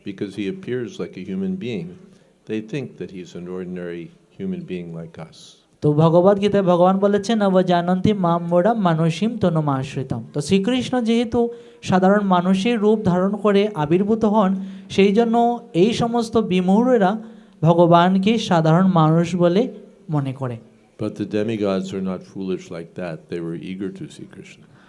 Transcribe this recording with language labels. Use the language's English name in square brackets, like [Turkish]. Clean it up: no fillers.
[English] Because he appears like a human being, they think that he's an ordinary human being like us. [Bangla] তো ভগবদ গীতায় ভগবান বলেছেন [Sanskrit] অবজানন্তি মাম মোড়া মানুষিম তনুমাশ্রিতম। [Bangla] তো শ্রীকৃষ্ণ যেহেতু সাধারণ মানুষের রূপ ধারণ করে আবির্ভূত হন, সেই জন্য এই সমস্ত বিমূঢ়েরা ভগবানকে সাধারণ মানুষ বলে মনে করে। [English] But the demigods are not foolish like that. They were eager to see Krishna.